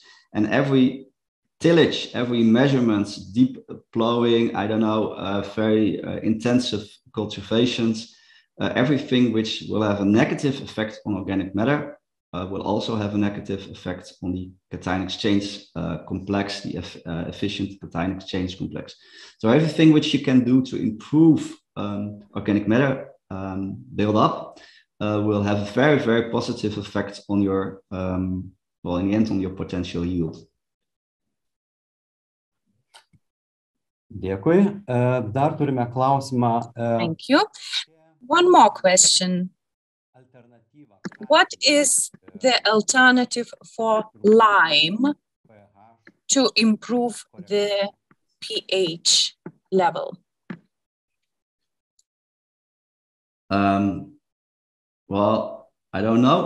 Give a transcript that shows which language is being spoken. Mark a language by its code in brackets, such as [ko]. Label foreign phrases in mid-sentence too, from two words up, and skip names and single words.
[en] And every tillage, every measurement, deep plowing, very intensive cultivations, everything which will have a negative effect on organic matter will also have a negative effect on the cation exchange complex, the efficient cation exchange complex. So everything which you can do to improve organic matter build-up will have a very, very positive effect on your, well, in the end, on your potential yield. [lt] Dėkui. Dar turime klausimą. [en] Thank you. One more question. What is the alternative for lime to improve the pH level? Well, I don't know.